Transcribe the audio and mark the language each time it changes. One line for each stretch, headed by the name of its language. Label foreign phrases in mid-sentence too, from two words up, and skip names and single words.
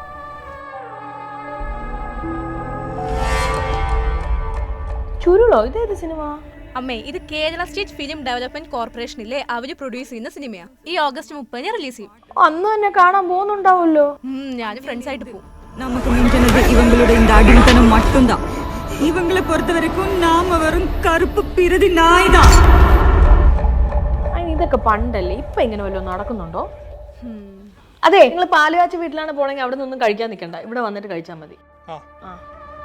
Malayalam: ചുരുളോ? ഇതേത് സിനിമ? അമ്മേ, ഇത് കേരള സ്റ്റേറ്റ് ഫിലിം ഡെവലപ്മെന്റ് കോർപ്പറേഷനിലെ അവര് പ്രൊഡ്യൂസ് ചെയ്യുന്ന സിനിമയാ. ഈ ഓഗസ്റ്റ് 30 റിലീസ് ചെയ്യും. അന്ന് തന്നെ കാണാൻ പോകുന്നുണ്ടാവുമല്ലോ. ഞാൻ ഫ്രണ്ട്സ് ആയിട്ട് പോകും.
Tamil: நமக்கு மிஞ்சினது இவங்களோட இந்த அடிமைத்தனம் மட்டும்தான். இவங்களை பொறுத்த வரைக்கும் நாம வெறும் கருப்பு பிறதி நாய்தான்.
Malayalam: ഇതൊക്കെ പണ്ടല്ലേ, ഇപ്പൊ ഇങ്ങനെ വല്ലതും നടക്കുന്നുണ്ടോ? അതെ, നിങ്ങൾ പാലുകാച്ചി വീട്ടിലാണ് പോണെങ്കിൽ അവിടെ നിന്നൊന്നും കഴിക്കാൻ നിൽക്കണ്ട, ഇവിടെ വന്നിട്ട് കഴിച്ചാൽ മതി. ആ